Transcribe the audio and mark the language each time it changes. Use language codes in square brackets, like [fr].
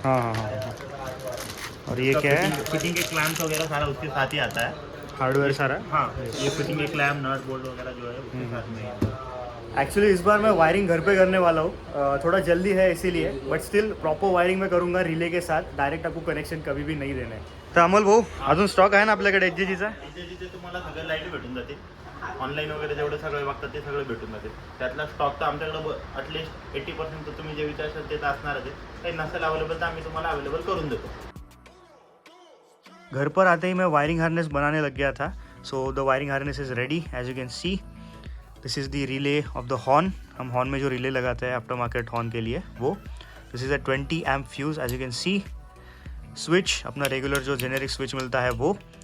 [hi] हाँ हाँ हाँ. और ये क्या है? फिटिंग के क्लैम्प्स वगैरह सारा उसके साथ ही आता है. हार्डवेयर सारा. हाँ, ये फिटिंग के क्लैम्प, नट बोल्ट वगैरह जो है उसके साथ में है. एक्चुअली इस बार मैं वायरिंग घर पे करने वाला हूँ. थोड़ा जल्दी है इसीलिए, बट स्टिल प्रॉपर वायरिंग में करूँगा रिले के साथ. [mr] डायरेक्ट आपको कनेक्शन कभी भी नाही देणे. तर अमोल भाऊ, अजून स्टॉक आहे ना आपल्याकडे एच जीचा? तिथे तुम्हाला सगळं लाईट भेटून जाते. ऑनलाईन वगैरे जेवढे सगळे बघतात ते सगळे भेटून जाते. त्यातला स्टॉक तर आमच्याकडे ॲटलिस्ट 80% तर तुम्ही जे विचारशाल ते तर असणारच आहे. काही नसेल अवेलेबल तर आम्ही तुम्हाला अवेलेबल करून देतो. [hi] घर पर आते ही मैं वायरिंग हार्नेस बनाने लग गया था. [en] So the wiring harness is ready. As you can see, this is the relay of the horn. [hi] हम हॉर्न में जो रिले लगाते हैं आफ्टर मार्केट हॉर्न के लिए, वो [en] This is a 20 amp fuse. As you can see, [hi] switch अपना regular जो जेनेरिक स्विच मिलता है वो.